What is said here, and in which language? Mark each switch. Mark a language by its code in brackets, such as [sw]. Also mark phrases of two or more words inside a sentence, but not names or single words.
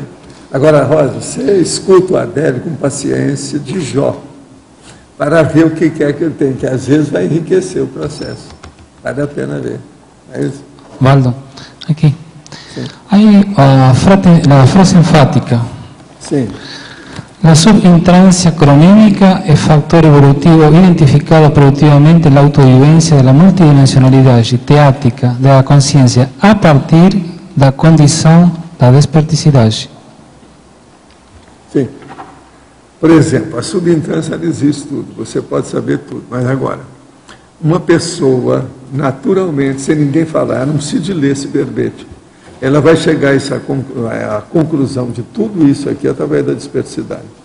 [pt] Agora, Rosa, você escuta o Adélio com paciência de Jó, para ver o que é que ele tem, que às vezes vai enriquecer o processo. Vale a pena ver. É isso? [es] Waldo, aqui. Hay la frase enfática. [pt] Sim. [es] La subintrancia cronémica es factor evolutivo identificado productivamente en la autovivencia de la [pt] multidimensionalidade teática da consciência a partir da condição da desperticidade. Sim. Por exemplo, a subintrância existe tudo, você pode saber tudo, mas agora, uma pessoa, naturalmente, sem ninguém falar, não precisa de ler esse verbete, ela vai chegar à conclusão de tudo isso aqui através da dispersidade.